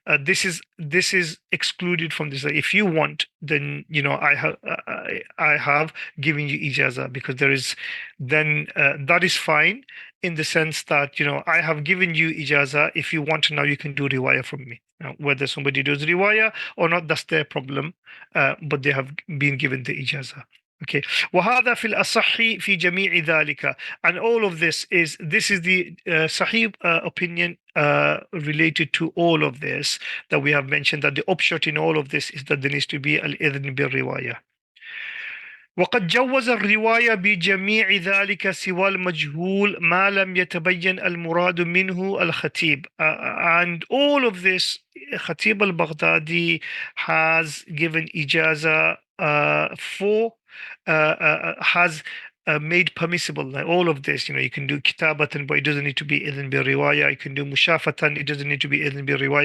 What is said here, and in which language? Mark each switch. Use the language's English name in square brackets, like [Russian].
[English] This is excluded from this. If you want, then I have given you ijaza, because there is then that is fine, in the sense that I have given you ijaza. If you want now, you can do riwayah from me. Now, whether somebody does riwayah or not, that's their problem. But they have been given the ijaza. Okay. [Arabic] وهذا في الأصح في جميع ذلك. [English] And all of this is the Sahih opinion related to all of this that we have mentioned, that the upshot in all of this is that there needs to be al-idhn bil-riwayah. [Arabic] وقد جوز الرواية بجميع ذلك سوى المجهول ما لم يتبين المراد منه الخطيب. [English] And all of this, Khatib al-Baghdadi has given ijaza for has made permissible, like all of this. You can do kitabatan, but it doesn't need to be idhn bi riwayah. You can do mushafatan, it doesn't need to be idhn bi riwayah.